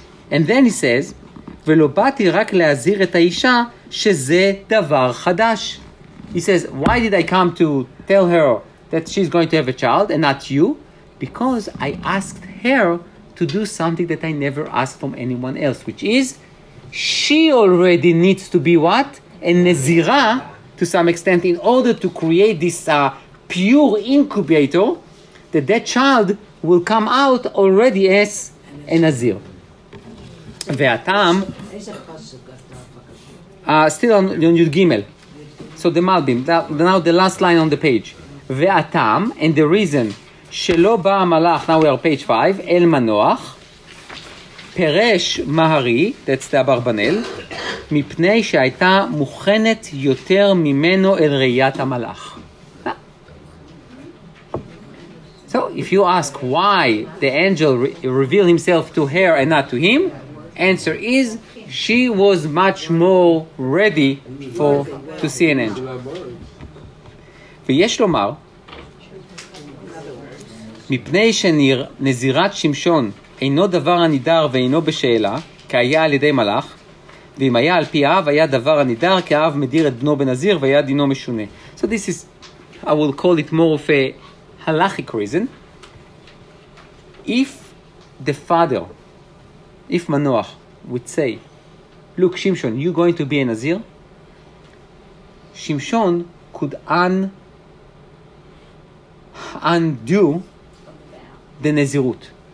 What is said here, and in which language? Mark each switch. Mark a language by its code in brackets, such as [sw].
[en] And then he says, [he] ולא באתי רק להזהיר את האישה שזה דבר חדש. [en] He says, why did I come to tell her that she's going to have a child and not you? Because I asked her to do something that I never asked from anyone else, which is, she already needs to be what? A Nezirah, to some extent, in order to create this pure incubator, that child will come out already as a Nazir. והטעם, still on Yud Gimel. So the Malbim, now the last line on the page. [he] והטעם, [en] and the reason, [he] שלא בא המלאך, [en] now we are page 5, [he] אל מנוח, פירש מהרי, [en] that's the [he] אברבנאל, מפני שהייתה מוכנת יותר ממנו אל ראיית המלאך. [en] So if you ask why the angel revealed himself to her and not to him, answer is she was much more ready to see an angel. [he] ויש לומר, מפני שנזירת שמשון אינו דבר הנידר ואינו בשאלה, כי היה על ידי מלאך, ואם היה על פי האב, היה דבר הנידר, כי האב מדיר את בנו בנזיר, והיה דינו משונה. [en] So this is, I will call it more of a halachic reason. If the father, if Manoach would say, look, Shimshon, you're going to be a Nazir, Shimshon could undo the Nazirut.